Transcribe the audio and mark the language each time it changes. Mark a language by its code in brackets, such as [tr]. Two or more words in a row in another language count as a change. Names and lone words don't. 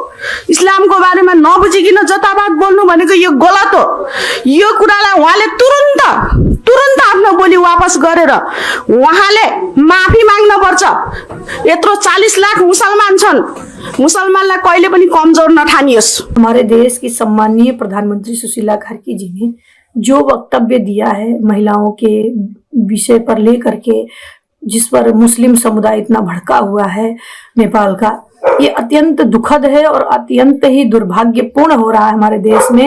[ne] इस्लामको बारेमा नबुझिकिन जताभात बोल्नु भनेको यो गलत हो। यो कुरालाई उहाँले तुरन्त आफ्नो बोली वापस गरेर उहाँले माफी माग्न पर्छ। यत्रो 40 लाख मुसलमान छन्, मुसलमानलाई कहिले पनि कमजोर नठानियोस्। [hi] हमारे देश की सम्माननीय प्रधानमंत्री सुशीला कार्की जी ने जो वक्तव्य दिया है महिलाओं के विषय पर लेकर के, जिस पर मुस्लिम समुदाय इतना भड़का हुआ है नेपाल का, ये अत्यंत दुखद है और अत्यंत ही दुर्भाग्यपूर्ण हो रहा है हमारे देश में।